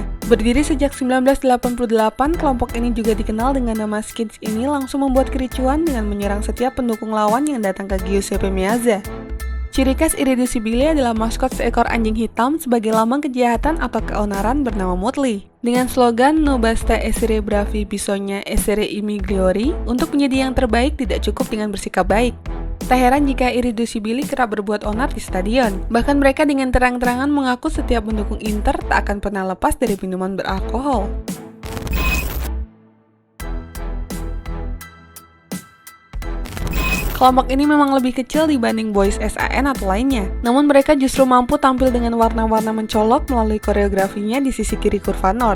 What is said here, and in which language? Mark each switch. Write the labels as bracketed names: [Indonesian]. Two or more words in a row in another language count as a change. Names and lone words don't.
[Indonesian] Berdiri sejak 1988, kelompok ini juga dikenal dengan nama Skins ini langsung membuat kericuan dengan menyerang setiap pendukung lawan yang datang ke Giuseppe Meazza. Ciri khas Irreducibili adalah maskot seekor anjing hitam sebagai lambang kejahatan atau keonaran bernama Motley. Dengan slogan [Italian] No basta essere bravi bisogna essere i migliori, [Indonesian] untuk menjadi yang terbaik tidak cukup dengan bersikap baik. Tak heran jika Irreducibili kerap berbuat onar di stadion. Bahkan mereka dengan terang-terangan mengaku setiap mendukung Inter tak akan pernah lepas dari minuman beralkohol. Kelompok ini memang lebih kecil dibanding Boys SAN atau lainnya, namun mereka justru mampu tampil dengan warna-warna mencolok melalui koreografinya di sisi kiri kurva North.